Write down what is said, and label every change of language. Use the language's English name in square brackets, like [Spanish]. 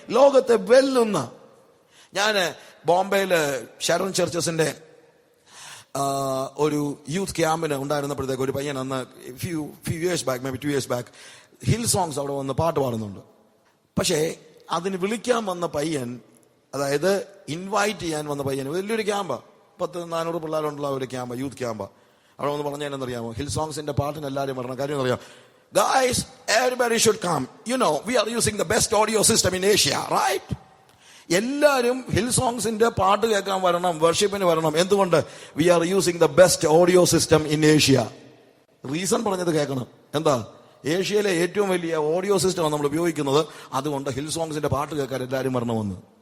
[Malayalam] ലോകത്തെ വെല്ലുന്ന. ഞാൻ ബോംബെയില് ഷാരോൺ ചർച്ചസിന്റെ ഒരു യൂത്ത് ക്യാമ്പിന് ഉണ്ടായിരുന്നപ്പോഴത്തേക്ക് ഒരു പയ്യൻ അന്ന് [English] few years back, maybe 2 years back, [Malayalam] hill songs അവിടെ വന്ന് പാട്ട് പാടുന്നുണ്ട്. പക്ഷേ അതിന് വിളിക്കാൻ വന്ന പയ്യൻ, അതായത് ഇൻവൈറ്റ് ചെയ്യാൻ വന്ന പയ്യൻ, വലിയൊരു ക്യാമ്പാ, 400 പിള്ളേരുള്ള ഒരു ക്യാമ്പ്, യൂത്ത് ക്യാമ്പാ. അവിടെ വന്ന് പറഞ്ഞാലെന്നറിയാമോ, ഹിൽ സോങ്സിന്റെ പാട്ടിന് എല്ലാവരും പറഞ്ഞ കാര്യം എന്നറിയാം, [English] guys, everybody should come. We are using the best audio system in Asia, right? [Malayalam] എല്ലാവരും ഹിൽ സോങ്സിന്റെ പാട്ട് കേൾക്കാൻ വരണം, വർഷിപ്പിന് വരണം. എന്തുകൊണ്ട്? [English] We are using the best audio system in Asia. [Malayalam] Reason പറഞ്ഞത് കേൾക്കണം. എന്താ? ഏഷ്യയിലെ ഏറ്റവും വലിയ ഓഡിയോ സിസ്റ്റമാണ് നമ്മൾ ഉപയോഗിക്കുന്നത്. അതുകൊണ്ട് ഹിൽ സോങ്സിന്റെ പാട്ട് കേൾക്കാൻ എല്ലാവരും വരണമെന്ന്.